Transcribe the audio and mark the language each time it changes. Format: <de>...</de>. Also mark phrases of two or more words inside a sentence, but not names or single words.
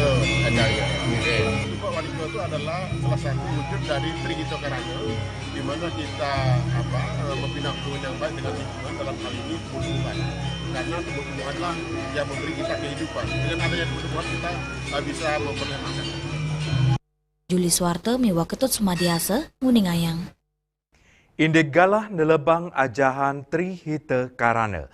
<id>Tumpak Warga itu adalah salah satu wujud dari Trihita Karana, di mana kita membina hubungan yang baik dengan lingkungan, dalam hal ini tumbuhan. Karena tumbuhanlah yang memberi kita kehidupan. Dengan adanya tumbuhan kita bisa memperoleh makan.</id> <ban>Juli Swarte miwa ketut sumadiasa nguningayang. Indek galah nelebang ajahan Trihita Karana.</ban>